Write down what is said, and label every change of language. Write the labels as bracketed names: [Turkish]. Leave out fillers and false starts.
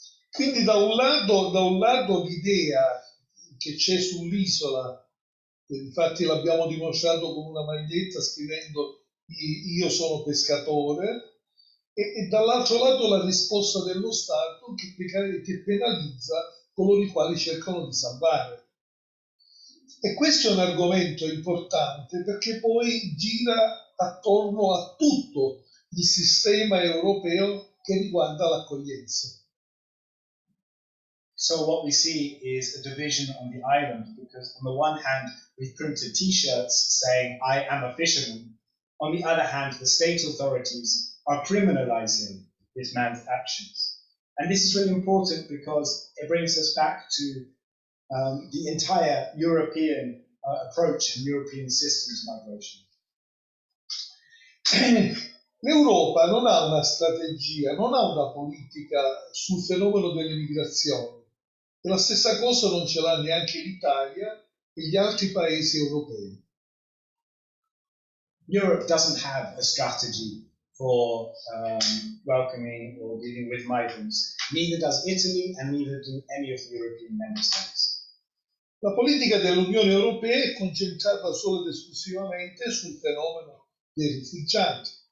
[Italian] Quindi da un lato l'idea che c'è sull'isola, infatti l'abbiamo dimostrato con una maglietta scrivendo io sono pescatore, e dall'altro lato la risposta dello Stato che penalizza coloro i quali cercano di salvare. E questo è un argomento importante perché poi gira attorno a tutto il sistema europeo che riguarda l'accoglienza. [English] So what we see is a division on the island, because on the one hand, we've printed T-shirts saying, I am a fisherman. On the other hand, the state authorities are criminalizing this man's actions. And this is really important because it brings us back to the entire European approach and European system to migration. [Italian] L'Europa non ha una strategia, non ha una politica sul fenomeno delle migrazioni. E la stessa cosa non ce l'ha neanche l'Italia e gli altri paesi europei. [English] Europe doesn't have a strategy for welcoming or dealing with migrants. Neither does Italy and neither do any of the European member states. [Italian] La politica dell'Unione Europea è concentrata solo ed esclusivamente sul fenomeno dei rifugiati.